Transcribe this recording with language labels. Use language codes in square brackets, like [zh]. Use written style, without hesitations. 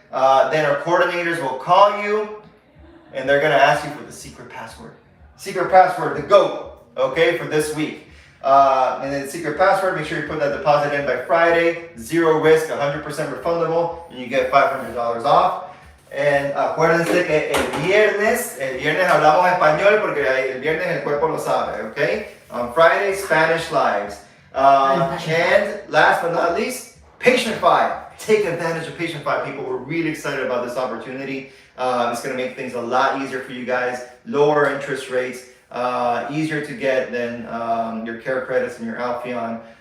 [en] Then our coordinators will call you and they're going to ask you for the secret password. Secret password, the GOAT, okay, for this week. And then secret password, make sure you put that deposit in by Friday. 0 risk, 100% refundable, and you get $500 off. [es] And acuérdense que el viernes hablamos español porque el viernes el cuerpo lo sabe, okay? [en] On Friday, Spanish lives. And last but not least, Patient 5. Take advantage of Patient 5, people. We're really excited about this opportunity. It's going to make things a lot easier for you guys. Lower interest rates, easier to get than your care credits and your Alpheon.